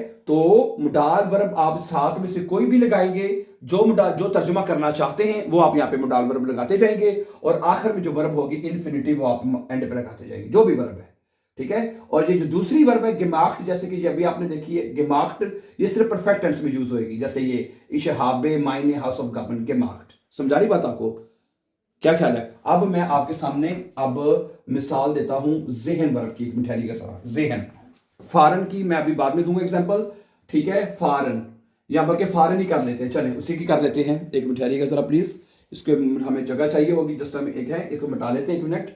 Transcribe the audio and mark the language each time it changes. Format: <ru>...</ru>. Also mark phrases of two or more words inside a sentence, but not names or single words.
<hi>तो</hi> <en>modal verb</en> <hi>आप 7 में से कोई भी लगाएंगे, जो तर्जुमा करना चाहते हैं वो आप यहाँ पे</hi> <en>modal verb</en> <hi>लगाते जाएंगे, और आखिर में जो वर्ब होगी इन्फिनिटिव, वो आप एंड पे लगाते जाएंगे, जो भी वर्ब है, ठीक है। और ये जो दूसरी वर्ब है gemacht, जैसे कि ये अभी आपने देखी है gemacht, ये सिर्फ</hi> <en>perfect tense</en> <hi>में यूज होएगी, जैसे ये</hi> <de>ich habe meine Hausaufgaben gemacht।</de> <hi>समझा रही बात आपको? क्या ख्याल है? अब मैं आपके सामने अब मिसाल देता हूं ज़ेहन वर्ब की, एक मिठाई का सारा ज़ेहन। फारन की मैं अभी बाद में दूंगा एग्जांपल, ठीक है। फारन या बल्कि फारन ही कर लेते हैं, चलें उसी की कर लेते हैं। एक मिठाई का जरा प्लीज, इसके हमें जगह चाहिए होगी, जस्ट हमें एक है, एक को मिटा लेते हैं, एक मिनट।</hi>